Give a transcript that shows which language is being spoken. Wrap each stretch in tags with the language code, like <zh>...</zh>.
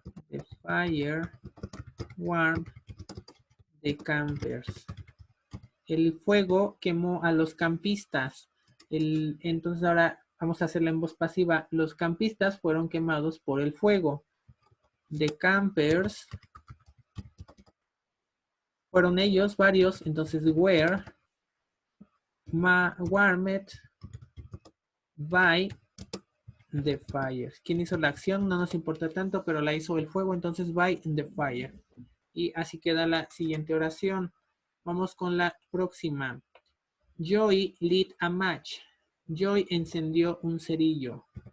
<en>The fire warmed the campers.</en> <es>El fuego quemó a los campistas. Entonces ahora vamos a hacerla en voz pasiva. Los campistas fueron quemados por el fuego.</es> <en>The campers</en> <es>fueron ellos, varios.</es> <en>Entonces were warmed by the fire.</en> <es>¿Quién hizo la acción? No nos importa tanto, pero la hizo el fuego. Entonces</es> <en>by the fire.</en> <es>Y así queda la siguiente oración. Vamos con la próxima.</es> <en>Joy lit a match. Joy</en> <es>encendió un cerillo.</es>